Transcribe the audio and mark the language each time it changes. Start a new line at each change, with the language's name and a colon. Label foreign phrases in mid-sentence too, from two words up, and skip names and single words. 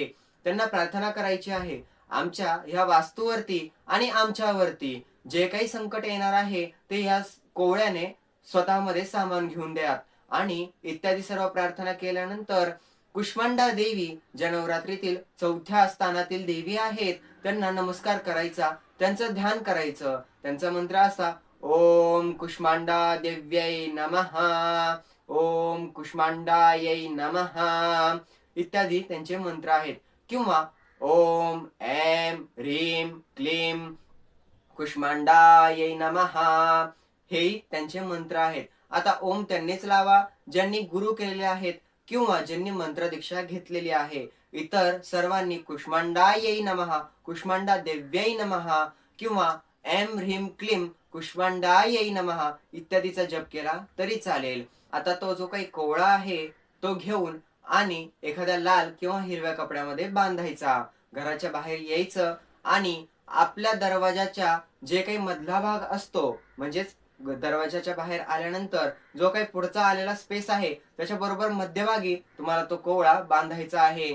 Marathi: त्यांना प्रार्थना करायची आहे. आमच्या ह्या वास्तूवरती आणि आमच्यावरती जे काही संकट येणार आहे ते या कोवळ्याने स्वतःमध्ये सामावून घेऊन द्या आणि इत्यादी सर्व प्रार्थना केल्यानंतर कुष्मांडा देवी ज्या नवरात्रीतील चौथ्या स्थानातील देवी आहेत त्यांना नमस्कार करायचा, त्यांचं ध्यान करायचं. त्यांचा मंत्र असा:
Sanskrit: ओम कुष्मांडा देव्यै नमः, ओम कुष्मांडायै नमः
Marathi: इत्यादी त्यांचे मंत्र आहेत.
Sanskrit: किंवा ओम ऐं ह्रीं क्लीं कुष्मांडायै नमः
Marathi: हेही त्यांचे मंत्र आहेत. आता ओम त्यांनीच लावा ज्यांनी गुरु केलेले आहेत किंवा ज्यांनी मंत्र दीक्षा घेतलेली आहे. इतर सर्वांनी
Sanskrit: कुष्मांडायै नमः, कुष्मांडा देव्यै नमः
Marathi: किंवा
Sanskrit: ऐं ह्रीं क्लीं कुष्मांडायै नमः
Marathi: इत्यादीचा जप केला तरी चालेल. आता तो जो काही कोवळा आहे तो घेऊन आणि एखाद्या लाल किंवा हिरव्या कपड्यामध्ये बांधायचा. घराच्या बाहेर यायचं आणि आपल्या दरवाजाच्या जे काही मधला भाग असतो, म्हणजेच दरवाजाच्या बाहेर आल्यानंतर जो काही पुढचा आलेला स्पेस आहे त्याच्या बरोबर मध्यभागी तुम्हाला तो कोवळा बांधायचा आहे.